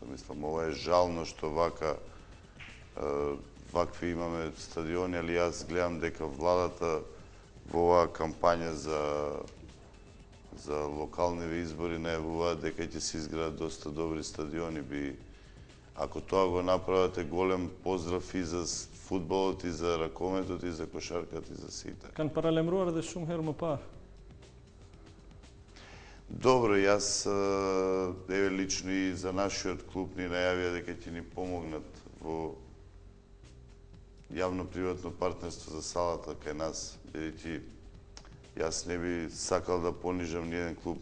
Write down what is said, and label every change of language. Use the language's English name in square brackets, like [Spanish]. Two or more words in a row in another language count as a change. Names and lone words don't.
[Macedonian] Мислам, ова е жално што вакви имаме стадиони, али јас гледам дека владата во оваа кампања за локални избори најавува дека ќе се изградат доста добри стадиони. Ако тоа го направате, голем поздрав и за фудбалот, и за ракометот, и за кошарката, и за сите. [Albanian] Kanë paralajmëruar edhe shumë herë më parë. [Macedonian] Добро, јас еве лично и за нашиот клуб ни најавија дека ќе ни помогнат во јавно-приватно партнерство за салата кај нас, бидејќи јас не би сакал да понижам ни еден клуб.